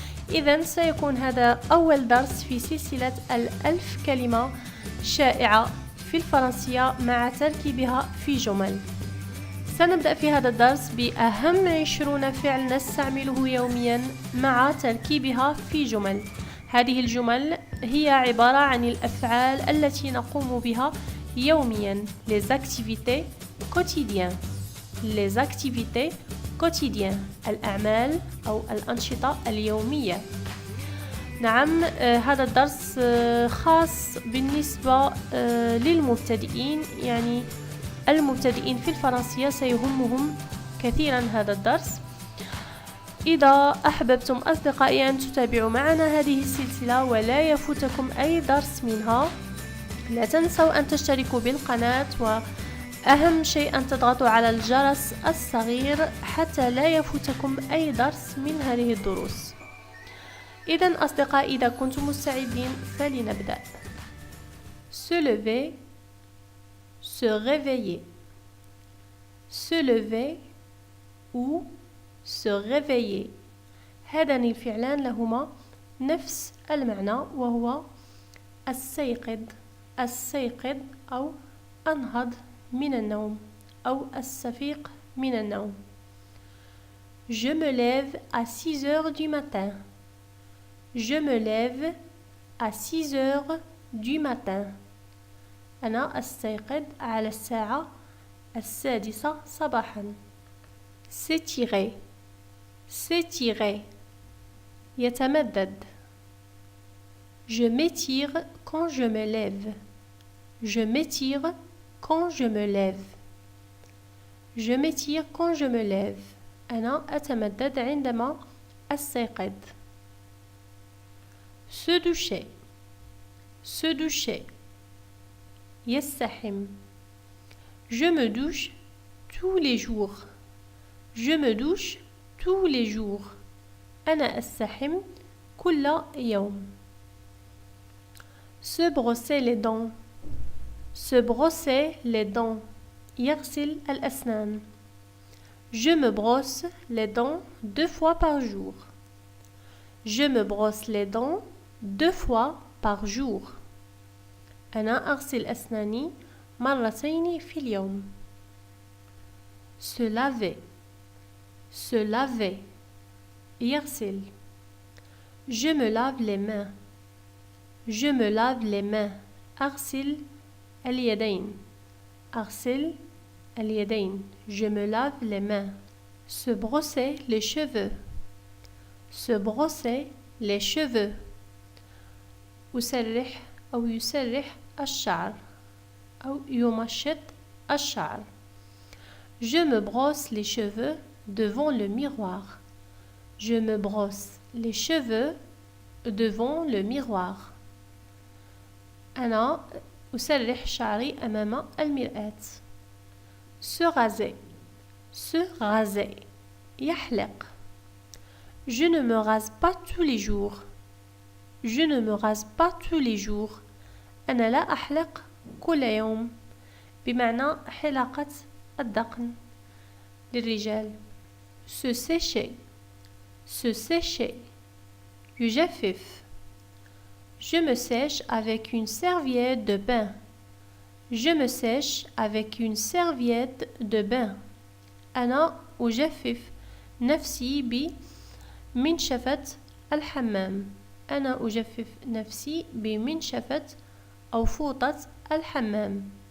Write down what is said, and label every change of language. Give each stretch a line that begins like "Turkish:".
Arabic: إذن سيكون هذا أول درس في سلسلة ال1000 كلمة شائعة في الفرنسية مع تركيبها في جمل. سنبدأ في هذا الدرس بأهم 20 فعل نستعمله يوميا مع تركيبها في جمل. هذه الجمل هي عبارة عن الأفعال التي نقوم بها يوميا.
French: Les activités quotidiennes. Les activités quotidiennes.
Arabic: الأعمال أو الأنشطة اليومية. نعم، هذا الدرس خاص بالنسبة للمبتدئين، يعني المبتدئين في الفرنسية سيهمهم كثيرا هذا الدرس. إذا أحببتم أصدقائي أن تتابعوا معنا هذه السلسلة ولا يفوتكم أي درس منها، لا تنسوا أن تشتركوا بالقناة، وأهم شيء أن تضغطوا على الجرس الصغير حتى لا يفوتكم أي درس من هذه الدروس. إذن أصدقائي، إذا كنتم مستعدين فلنبدأ.
French: Se lever, se réveiller. Se lever ou se réveiller.
Arabic: هذان الفعلان لهما نفس المعنى، وهو السيقظ. السيقظ أو أنهض من النوم أو السفيق من النوم.
French: Je me lève à 6 heures du matin. Je me lève à 6 heures du matin.
Arabic: أنا أستيقظ على الساعة 6 صباحا.
French: S'étirer. S'étirer.
Arabic: يتمدد.
French: Je m'étire quand je me lève. Je m'étire quand je me lève. Je m'étire quand je me lève.
Arabic: أنا أتمدد عندما أستيقظ.
French: Se doucher. Se doucher.
Arabic: يستحم.
French: Je me douche tous les jours. Je me douche tous les jours.
Arabic: أنا أستحم كل يوم.
French: Se brosser les dents. Se brosser les dents.
Arabic: يغسل الأسنان.
French: Je me brosse les dents 2 fois par jour. Je me brosse les dents 2 fois par jour.
Arabic: أنا أغسل أسناني 2 في اليوم.
French: Se laver. Se laver.
Arabic: يغسل.
French: Je me lave les mains. Je me lave les mains.
Arabic: أغسل اليدين. أغسل اليدين.
French: Je me lave les mains. Se brosser les cheveux. Se brosser les cheveux.
Arabic: أسرح أو يسرح الشعر أو يمشط الشعر.
French: Je me brosse les cheveux devant le miroir. Je me brosse les cheveux devant le miroir.
Arabic: أنا أسرح شعري أمام المرآة.
French: Se raser. Se raser.
Arabic: يحلق.
French: Je ne me rase pas tous les jours. Je ne me rase pas tous les jours.
Arabic: أنا لا أحلق كل يوم، بمعنى حلاقة الدقن للرجال.
French: Se sécher. Se sécher.
Arabic: يجفف.
French: Je me sèche avec une serviette de bain. Je me sèche avec une serviette de bain.
Arabic: أنا أجفف نفسي بمنشفة الحمام. أنا أجفف نفسي بمنشفة أو فوطة الحمام.